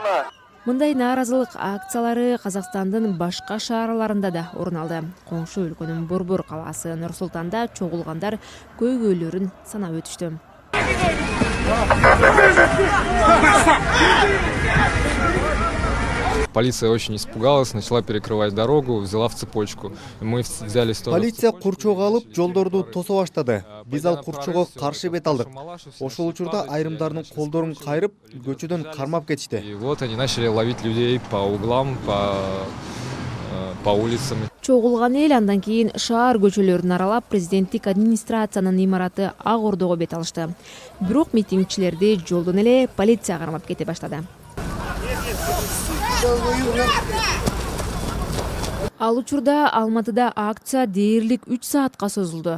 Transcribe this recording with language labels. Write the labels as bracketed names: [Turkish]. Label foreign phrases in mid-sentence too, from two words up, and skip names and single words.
[Kyrgyz] Мындай нааразылык акциялары Казакстандын башка шаарларында да орун алды. Коңшу өлкөнүн Борбор калаасы Нур-Султанда чогулгандар көйгөйлөрүн санап өтүштү. [Russian] Полиция очень испугалась, начала перекрывать дорогу, взяла в цепочку. Мы взяли [Kyrgyz] Полиция курчоого алып, жолдорду тосо баштады. Биз ал курчоого каршы бет алдык. Ошол учурда айрымдардын колдорун кайрып, көчөдөн кармап кетишти. [Russian] И вот они начали ловить людей по углам, по улицам. [Kyrgyz] Чогулган эл андан кийин шаар көчөлөрүн аралап, президенттик администрациянын имараты Ак Ордого бет алышты. Бирок митингчилерди жолдон эле полиция кармап кете баштады. Ал учурда Алматыда акция дээрлик 3 саатка созулду.